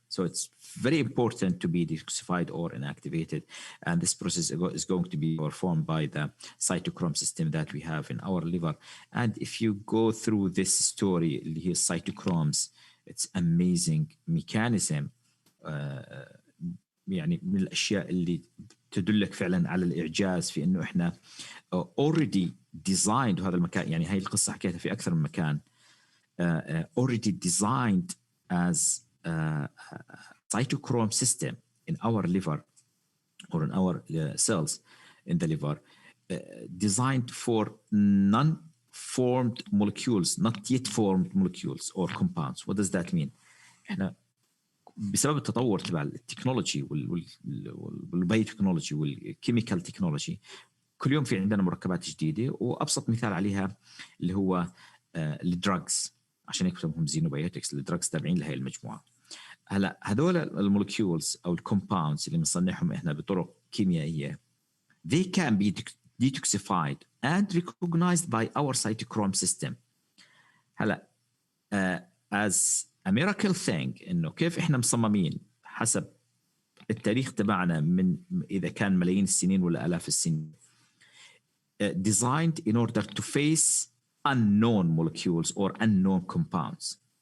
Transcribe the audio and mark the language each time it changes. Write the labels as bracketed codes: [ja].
[en] So it's very important to be detoxified or inactivated, and this process is going to be performed by the cytochrome system that we have in our liver. And if you go through this story, here cytochromes, it's amazing mechanism. [ar] يعني من الاشياء اللي تدلك فعلا على الاعجاز في انه احنا already designed هذا المكان. يعني هاي القصه حكيتها في اكثر من مكان. [en] Already designed as a cytochrome system in our liver or in our cells in the liver, designed for non-formed molecules, not yet formed molecules or compounds. What does that mean? [ar] احنا بسبب التطور تبع التكنولوجي والبايوتكنولوجي والكيميكال تكنولوجي، كل يوم في عندنا مركبات جديده، وابسط مثال عليها اللي هو الدراجز، عشان هيك بسموهم زينوبايوتكس، الدراجز تابعين لهي المجموعه. هلا هذول المولكيولز او الكومباوندز اللي بنصنعهم احنا بطرق كيميائيه، they can be detoxified and recognized by our cytochrome system. هلا as a miracle thing انه كيف احنا مصممين حسب التاريخ تبعنا من اذا كان ملايين السنين ولا الاف السنين، designed in order to face unknown molecules or unknown compounds.